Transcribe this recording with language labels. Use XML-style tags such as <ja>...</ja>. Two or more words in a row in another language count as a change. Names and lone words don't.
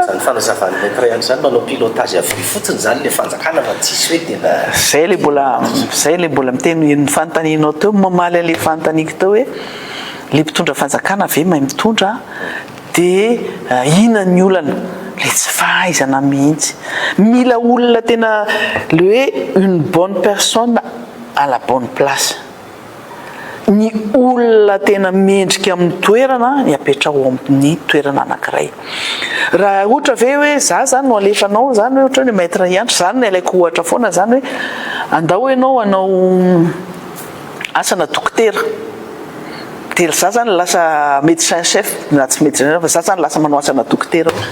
<mg>zany fanazavany maître ihany zany manao pilotage avy fotsiny zany le fanjakana fa tsisy hoe tena zay le mbola miteny ny fanontanianao teo mamaly an'le fanontaniako teo hoe le mpitondra fanjakana ave mahay mitondra dia ina ny olana le tsy fahaizana mihitsy mila olona tena le hoe</mg> <fr>une bonne personne à la bonne place</fr> <mg>ny olona tena mendrika amin'ny toerana ny apetrao amin'ny toerana anankiray raha ohatra ve hoe za zany no alefanao zany hoe ohatra hoe maître iantra zany ny alaiko ohatra foana zany hoe andao ianao anao asana dokotera telo za zany lasa</mg> <fr>médecin chef</fr> <mg>na tsy médecin fa za zany lasa manao asana dokotera</mg>